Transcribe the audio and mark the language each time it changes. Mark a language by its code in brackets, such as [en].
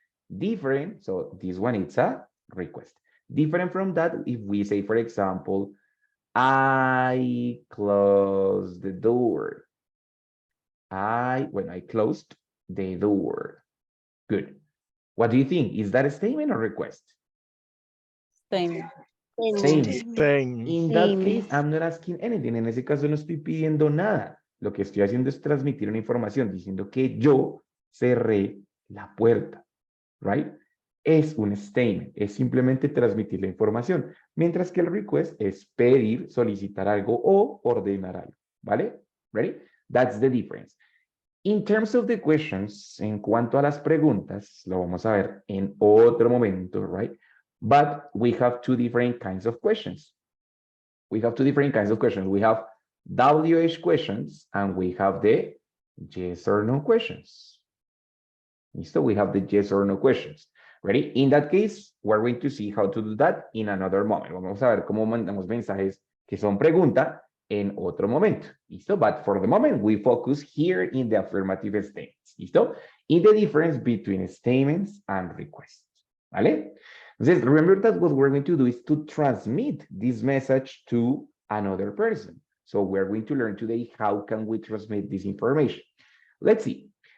[en] Different, so this one, it's a request. Different from that, if we say, for example, I closed the door. When I closed the door. Good. What do you think? Is that a statement or request? Statement. Statement. Same. In that Statement. case, I'm not asking anything. [es] En ese caso no estoy pidiendo nada. Lo que estoy haciendo es transmitir una información diciendo que yo cerré la puerta. Right? Es un statement. Es simplemente transmitir la información. Mientras que el request es pedir, solicitar algo o ordenar algo. ¿Vale? Ready? [en] That's the difference. In terms of the questions, [es] en cuanto a las preguntas, [en] lo vamos a ver en otro momento, right? But we have two different kinds of questions. We have two different kinds of questions. We have WH questions and we have the yes or no questions. So we have the yes or no questions. Ready? In that case, we're going to see how to do that in another moment. [es] Vamos a ver cómo mandamos mensajes que son pregunta en otro momento. ¿Listo? [en] But for the moment, we focus here in the affirmative statements. ¿Listo? In the difference between statements and requests. ¿Vale? Entonces, remember that what we're going to do is to transmit this message to another person. So we're going to learn today how can we transmit this information. Let's see.